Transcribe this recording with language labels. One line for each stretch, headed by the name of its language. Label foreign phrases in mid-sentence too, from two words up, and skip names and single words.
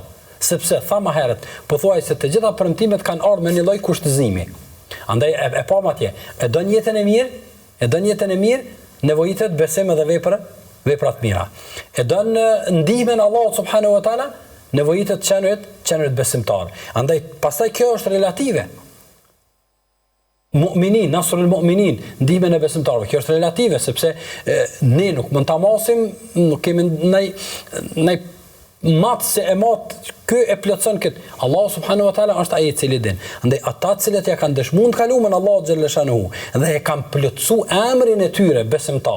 Albanian: Sepse tha më herët, pothuaj se të gjitha premtimet kanë ardhur me një lloj kushtëzimi. Andaj e pa atje, e don jetën e mirë, nevojitet besim dhe vepra të mira. E don ndihmën Allahut
Arabic: سبحانه وتعالى,
Albanian: nevojitet qenurit besimtar. Andaj pastaj kjo është relative.
Arabic: مؤمنين نصر المؤمنين,
Albanian: ndihmën e besimtarëve. Kjo është relative sepse ne nuk mund ta masim, nuk kemi ndaj matë se e matë, kë e plotson këtë.
Arabic: الله سبحانه وتعالى
Albanian: është ai i cili din. Andaj ata të cilët ja kanë dëshmuar të kaluamën Allahu xhaleshanuhu dhe e kanë plotsuar emrin e tyre besimtar.